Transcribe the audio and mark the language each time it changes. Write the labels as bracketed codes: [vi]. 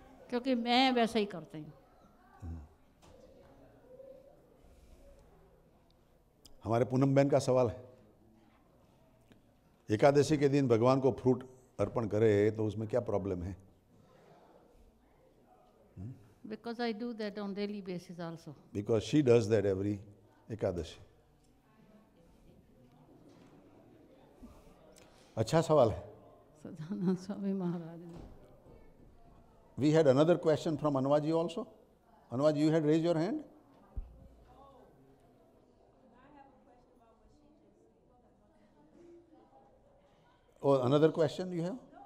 [hi] क्योंकि मैं वैसा ही करती हूँ। हमारे पूनम बहन का सवाल है, एकादशी के दिन भगवान को फ्रूट अर्पण करे तो उसमें क्या प्रॉब्लम है? [en] Because I do that on daily basis also. Because she does that every Ekadashi. [hi] अच्छा सवाल है। सदानंद स्वामी महाराज ने। [en] We had another question from Anwaji also. Anwaji, you had raised your hand? Oh, another question you have?